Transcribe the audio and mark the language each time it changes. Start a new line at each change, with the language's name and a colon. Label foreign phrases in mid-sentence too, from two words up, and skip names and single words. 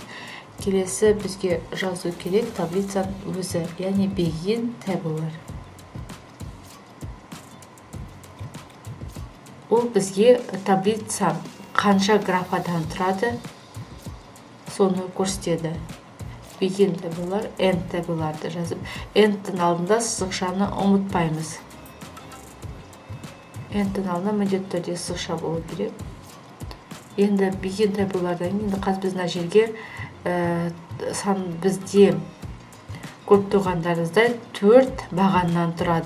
Kazakh: Келесі бізге жазу керек таблицаның өзі, яғни
English: begin tabular.
Kazakh: Ол бізге таблица қанша графадан тұрады, соны көрсетеді.
English: Begin tabular, end tabularды
Kazakh: жазып, endтің алдында сызықшаны ұмытпаймыз. Endтің алдында міндетті түрде сызықша болу керек. Енді
English: begin tabularдан
Kazakh: енді қазір біз мына жерге сан бізде көріп тұрғандарыңыздай 4 бағаннан тұрады.